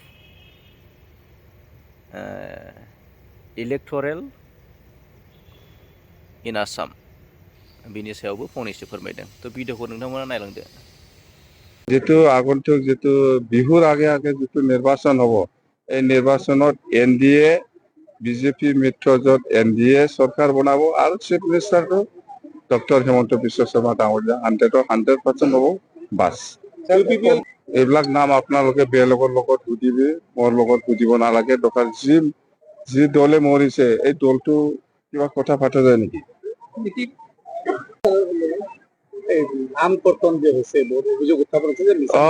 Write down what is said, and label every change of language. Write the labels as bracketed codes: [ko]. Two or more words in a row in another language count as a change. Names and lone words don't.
[brx] इलेक्टोरेल इन आसाम बिनि सायावबो फंनैसो फोरमायदों तो भिडिअखौ नोंथांमोना नायलांदो [as] যিটো আগন্তুক যিটো বিহুৰ আগে আগে যিটো নিৰ্বাচন হ'ব এই নির্বাচনত এনডিএ বিজেপি মিত্ৰজোঁট এনডিএ চৰকাৰ বনাব আৰু [en] chief minister [as] ডক্টৰ হিমন্ত বিশ্ব শৰ্মা ডাঙৰীয়া 100% হ'ব বাছ এইবিলাক নাম আপোনালোকে বেলেগৰ লগত সুধিবি মোৰ লগত সুধিব নালাগে ডক্টৰ যি দলে মৰিছে এই দলটো কিবা কথা পাতা যায় নেকি নাম কৰ্তন যে হৈছে বহুত অভিযোগ উত্থাপন হৈছে যে